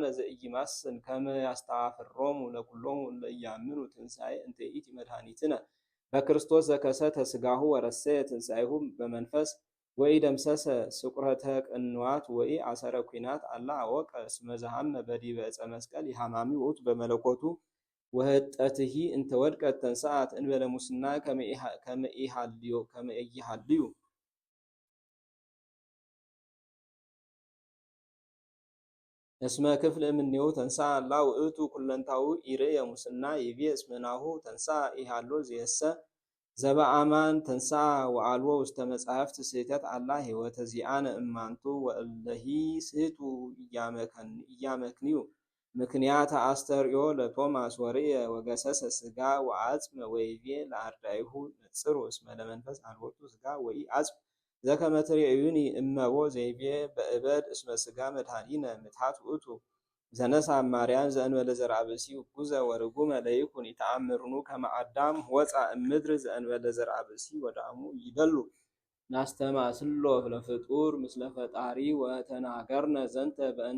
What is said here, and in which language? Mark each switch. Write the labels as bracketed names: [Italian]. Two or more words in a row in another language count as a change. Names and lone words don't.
[Geez] ዘኢይማስን ከመ ያስተፋፍሮሙ ለኵሎሙ እለ ኢያምኑ ትንሣኤ እንተ ይእቲ መድኃኒትነ በክርስቶስ ዘከሰተ ሥጋሁ ወረሰየ ትንሣኤሁ በመንፈስ ወኢደምሰሰ ስቁረተ ቅንዋት ወኢአሰረ ኲናት አላ አወቀ እስመ ዘሐመ በዲበ ዕፀ መስቀል የሐማሚ ውእቱ በመለኮቱ ወህጠትሂ እንተ ወድቀት ተንሥአት እንበለ ሙስና ከመ ኢሃልዩ እስመ ክፍል እምኔሁ ተንሥአ አላ ውእቱ ኩለንታሁ ኢርእየ ሙስና ይቤ እስመ ናሁ ተንሥአ ኢሃሎ ዝየሰ ዘበአማን ተንሥአ ወአልቦ ውስተ መጻሕፍት ስሕተት አላ ሕይወተ ዚአነ እማንቱ ወእለሂ ስሕቱ ኢያመክንዩ ምክንያተ አስተርእዮ ለቶማስ ወርእየ ወገሰሰ ሥጋ ወዐጽመ ወይቤ ለአርዳኢሁ ነጽሩ እስመ ለመንፈስ አልቦቱ ሥጋ ወኢዐጽም ዘከመ ትሬእዩኒ እመቦ ዘይቤ በእበድ እስመ ሥጋ መድኃኒነ ምትሐት ውእቱ ዘነሣ ማርያም ዘእንበለ ዘርአ ብእሲ ውጉዘ ወርጉመ ለይኩን ይተአምርኑ ከመ አዳም ወፃ እምድር ዘእንበለ ዘርአ ብእሲ ወዳሙ ይደሉ ናስተማስሎ ለፍጡር ምስለ ፈጣሪ ወተናገርነ ዘንተ በእንተ